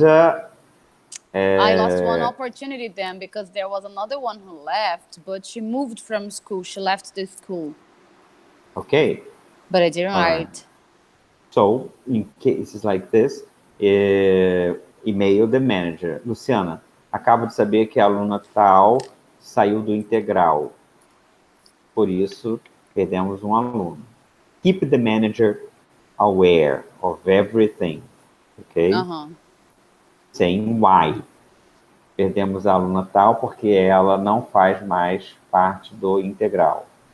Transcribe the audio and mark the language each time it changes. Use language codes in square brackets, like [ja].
[en] I lost one uh, opportunity then because there was another one who left, but she moved from school. She left the school, okay, but I didn't all right. write. So, in cases like this, email the manager. [pt] Luciana, acabo de saber que a aluna tal saiu do integral, por isso perdemos um aluno. [en] Keep the manager aware of everything, Uh ok? huh. Saying why. [pt] Perdemos a aluna tal porque ela não faz mais parte do integral.